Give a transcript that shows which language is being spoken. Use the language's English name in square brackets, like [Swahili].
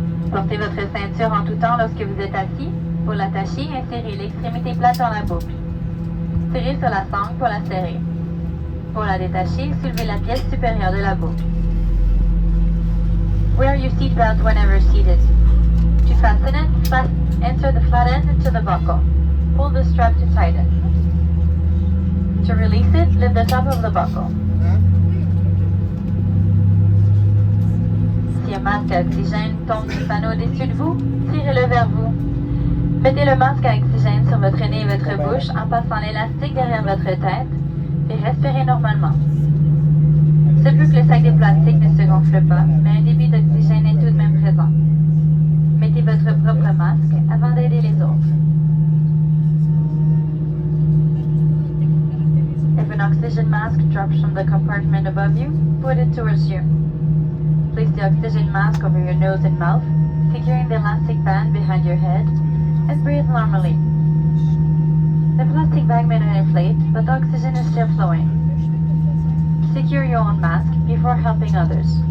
[French] Portez votre ceinture en tout temps lorsque vous êtes assis. Pour l'attacher, insérez l'extrémité plate dans la boucle. Tirez sur la sangle pour la serrer. Pour la détacher, soulevez la pièce supérieure de la boucle. [English] Wear your seatbelt whenever seated. To fasten it, insert the flat end into the buckle. Pull the strap to tighten. To release it, lift the top of the buckle. [French] Si un masque à oxygène tombe du panneau au-dessus de vous, tirez-le vers vous. Mettez le masque à oxygène sur votre nez et votre bouche en passant l'élastique derrière votre tête et respirez normalement. Se peut que le sac de plastique ne se gonfle pas, mais un débit d'oxygène est tout de même présent. Mettez votre propre masque avant d'aider les autres. [English] If an oxygen mask drops from the compartment above you, put it towards you. Place the oxygen mask over your nose and mouth, securing the elastic band behind your head, and breathe normally. The plastic bag may not inflate, but the oxygen is still flowing. Secure your own mask before helping others.